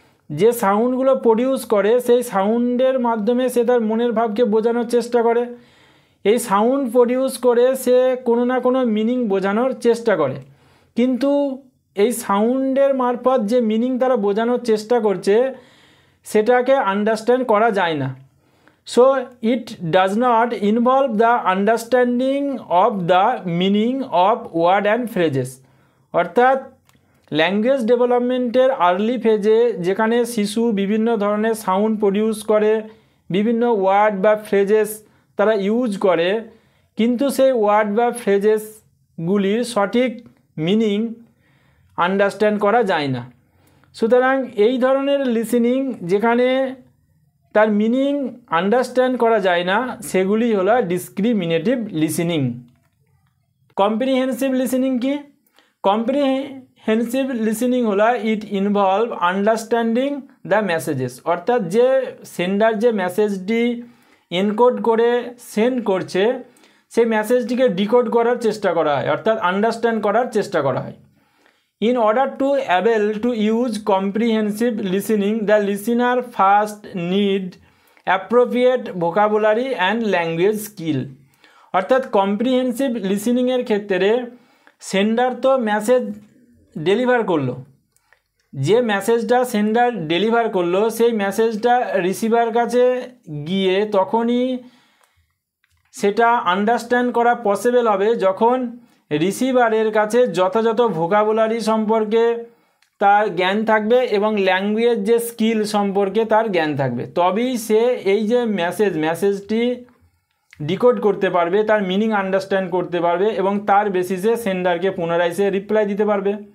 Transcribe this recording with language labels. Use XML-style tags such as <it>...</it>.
<bn>যে সাউন্ডগুলো প্রডিউস করে সেই সাউন্ডের মাধ্যমে সে তার মনের ভাবকে বোঝানোর চেষ্টা করে। এই সাউন্ড প্রডিউস করে সে কোনো না কোনো মিনিং বোঝানোর চেষ্টা করে, কিন্তু এই সাউন্ডের মারফত যে মিনিং তারা বোঝানোর চেষ্টা করছে সেটাকে আন্ডারস্ট্যান্ড করা যায় না।</bn> <en>So it does not involve the understanding of the meaning of word and phrases.</en> <bn>অর্থাৎ ল্যাঙ্গুয়েজ ডেভেলপমেন্টের আর্লি ফেজে যেখানে শিশু বিভিন্ন ধরনের সাউন্ড প্রডিউস করে, বিভিন্ন ওয়ার্ড বা ফ্রেজেস তারা ইউজ করে, কিন্তু সেই ওয়ার্ড বা ফ্রেজেসগুলির সঠিক মিনিং আন্ডারস্ট্যান্ড করা যায় না। সুতরাং এই ধরনের লিসেনিং যেখানে তার মিনিং আন্ডারস্ট্যান্ড করা যায় না সেগুলি হলো ডিসক্রিমিনেটিভ লিসেনিং। কম্প্রিহেনসিভ লিসেনিং কি? কম্প্রিহেনসিভ লিসেনিং হলো</bn> <en>it involve understanding the messages,</en> <bn>অর্থাৎ যে সেন্ডার যে মেসেজটি এনকোড করে সেন্ড করছে সেই মেসেজটিকে ডিকোড করার চেষ্টা করা হয়, অর্থাৎ আন্ডারস্ট্যান্ড করার চেষ্টা করা হয়।</bn> <en>In order to able to use comprehensive listening, the listener first need appropriate vocabulary and language skill.</en> <bn>অর্থাৎ কম্প্রিহেনসিভ লিসেনিংয়ের ক্ষেত্রে সেন্ডার তো মেসেজ ডেলিভার করলো, যে মেসেজটা সেন্ডার ডেলিভার করলো সেই মেসেজটা রিসিভার কাছে গিয়ে তখনই সেটা আন্ডারস্ট্যান্ড করা পসিবল হবে যখন রিসিভারের কাছে যথাযথ ভোকাবুলারি সম্পর্কে তার জ্ঞান থাকবে এবং ল্যাঙ্গুয়েজ যে স্কিল সম্পর্কে তার জ্ঞান থাকবে, তবেই সে এই যে মেসেজটি ডিকোড করতে পারবে, তার মিনিং আন্ডারস্ট্যান্ড করতে পারবে এবং তার বেসিসে সেন্ডারকে পুনরায় সে রিপ্লাই দিতে পারবে।</bn>